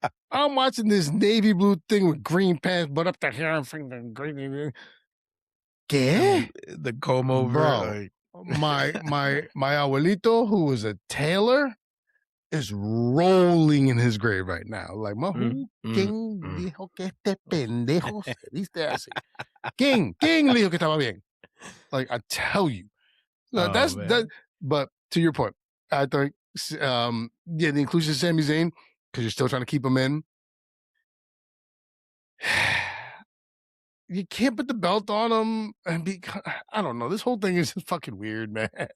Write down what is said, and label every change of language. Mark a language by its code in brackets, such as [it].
[en] I'm watching this navy blue thing with green pants, but up to here I'm freaking green. [es] ¿Qué? [en] The comb over. Bro, my abuelito, who was a tailor, is rolling in his grave right now. [es] Like, ¿quién dijo que este pendejo se viste así? ¿Quién le dijo que estaba bien? [en] Like, I tell you. That. But to your point, I think, the inclusion of Sami Zayn, because you're still trying to keep him in. You can't put the belt on him and be, I don't know. This whole thing is just fucking weird, man.